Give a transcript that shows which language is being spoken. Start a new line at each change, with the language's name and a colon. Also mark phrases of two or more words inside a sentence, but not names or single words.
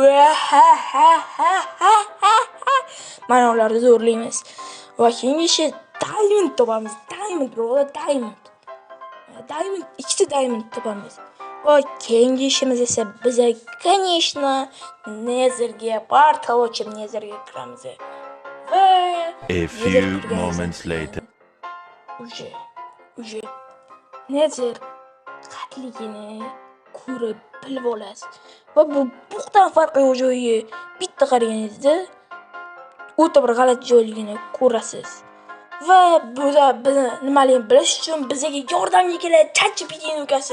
Uzbek: Mana ularni zo'rlaymiz. Va keyingi ishi diamond topamiz.
English: Diamond bro, diamond.
Uzbek: Ikkita diamond topamiz. Va keyingi ishimiz esa biza, конечно, Netherga portal ochib Netherga kiramiz. Va
English: A few moments later.
Uzbek: Уже Nether qatligini ko'rib bilib olasiz. Va bu buqdan farqi joyi bitta qaraganingizda o'ta bir g'alati joyligini ko'rasiz. Va bizni nimaligini bilish uchun bizga yordamga keladi ChatGPTning ukasi.